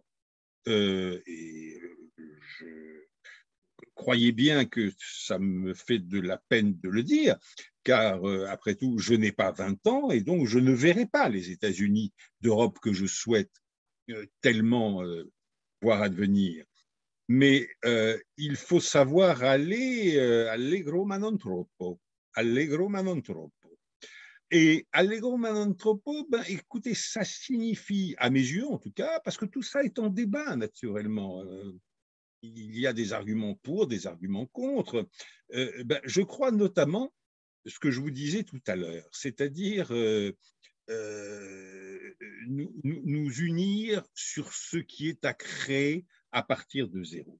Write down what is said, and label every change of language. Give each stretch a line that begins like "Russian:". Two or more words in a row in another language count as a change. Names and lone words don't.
French: Et croyez bien que ça me fait de la peine de le dire, car après tout, je n'ai pas 20 ans et donc je ne verrai pas les États-Unis d'Europe que je souhaite tellement voir advenir. Mais il faut savoir aller
Italian: allegro ma non troppo, allegro ma non troppo. Et allegro ma non troppo,
French: ben, écoutez, ça signifie, à mes yeux en tout cas, parce que tout ça est en débat naturellement, il y a des arguments pour, des arguments contre. Ben, je crois notamment ce que je vous disais tout à l'heure, c'est-à-dire nous unir sur ce qui est à créer à partir de zéro.